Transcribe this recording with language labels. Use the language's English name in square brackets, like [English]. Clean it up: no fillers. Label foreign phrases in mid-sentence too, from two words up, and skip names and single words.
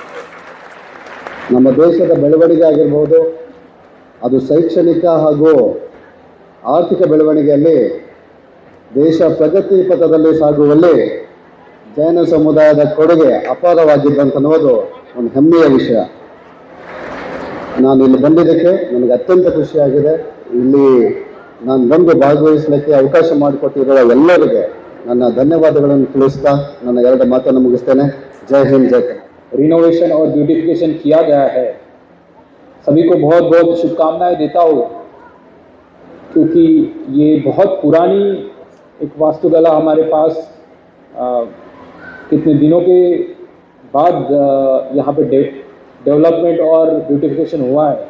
[Kannada] ನಮ್ಮ ದೇಶದ ಬೆಳವಣಿಗೆ ಆಗಿರ್ಬೋದು, ಅದು ಶೈಕ್ಷಣಿಕ ಹಾಗೂ ಆರ್ಥಿಕ ಬೆಳವಣಿಗೆಯಲ್ಲಿ ದೇಶ ಪ್ರಗತಿ ಪಥದಲ್ಲಿ ಸಾಗುವಲ್ಲಿ ಜೈನ ಸಮುದಾಯದ ಕೊಡುಗೆ ಅಪಾರವಾಗಿದ್ದಂತನ್ನುವುದು ಒಂದು ಹೆಮ್ಮೆಯ ವಿಷಯ. ನಾನು ಇಲ್ಲಿ ಬಂದಿದ್ದಕ್ಕೆ ನನಗೆ ಅತ್ಯಂತ ಖುಷಿಯಾಗಿದೆ. ಇಲ್ಲಿ ನಾನು ಬಂದು ಭಾಗವಹಿಸಲಿಕ್ಕೆ ಅವಕಾಶ ಮಾಡಿಕೊಟ್ಟಿರುವ ಎಲ್ಲರಿಗೆ ನನ್ನ ಧನ್ಯವಾದಗಳನ್ನು ತಿಳಿಸ್ತಾ ನನ್ನ 2 ಮಾತನ್ನು ಮುಗಿಸ್ತೇನೆ. ಜೈ ಹಿಂದ್, ಜೈ ಕನ್ನಡ. [Hindi] रिनोवेशन और ब्यूटिफिकेशन किया गया है, सभी को बहुत बहुत शुभकामनाएं देता हूँ, क्योंकि ये बहुत पुरानी एक वास्तुकला हमारे पास कितने दिनों के बाद यहाँ पे डेवलपमेंट और ब्यूटिफिकेशन हुआ है.